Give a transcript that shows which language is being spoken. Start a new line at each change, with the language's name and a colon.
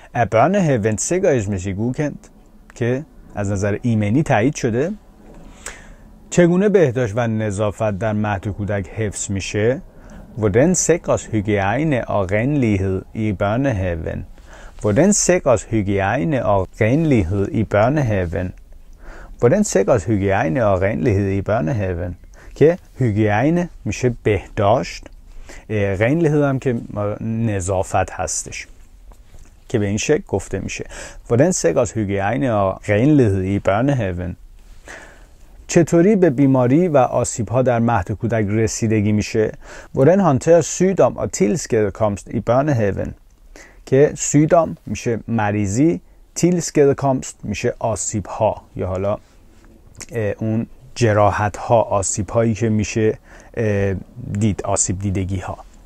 Danish: Er børnehaven sikkerhedsmæssigt godkendt
Persian: که از نظر ایمنی تایید شده. چگونه بهداشت و نظافت در مهد کودک حفظ میشه؟
Danish: Hvordan sikres hygiejne og renlighed i børnehaven? Hvordan sikres hygiejne og renlighed i børnehaven? Hvordan sikres hygiejne og renlighed i børnehaven؟
Persian: که hygiejne میشه بهداشت، renlighed هم که نظافت هستش، که به این شکل گفته میشه
Danish: Hvordan sikres hygiejne og renlighed i børnehaven؟
Persian: چطوری به بیماری و آسیب‌ها در مهد کودک رسیدگی میشه؟
Danish: Hvordan håndteres sygdom og tilskadekomst i børnehaven؟
Persian: که sygdom میشه مریضی، tilskadekomst میشه آسیب‌ها یا حالا اون جراحت‌ها، آسیب‌هایی که میشه دید، آسیب دیدگی‌ها.